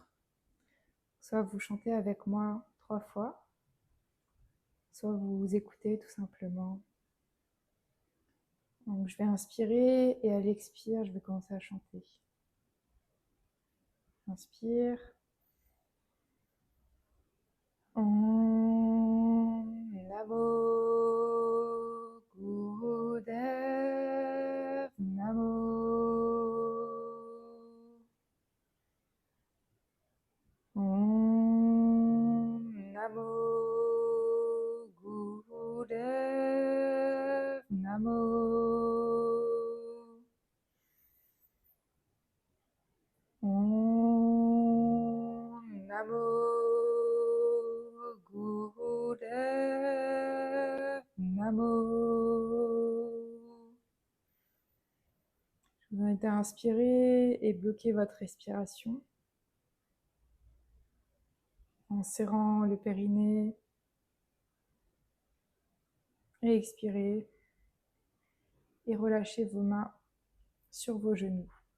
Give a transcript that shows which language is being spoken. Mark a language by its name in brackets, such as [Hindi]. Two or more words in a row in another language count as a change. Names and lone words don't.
[French] Soit vous chantez avec moi 3 fois, soit vous écoutez tout simplement. Donc je vais inspirer et à l'expire, je vais commencer à chanter. Inspire. [Sanskrit] ॐ नमो गुरुदेव नमो. ॐ नमो गुरुदेव नमो. ॐ नमो गुरुदेव नमो. [French] Je vous invite à inspirer et bloquer votre respiration en serrant le périnée et expirez et relâchez vos mains sur vos genoux.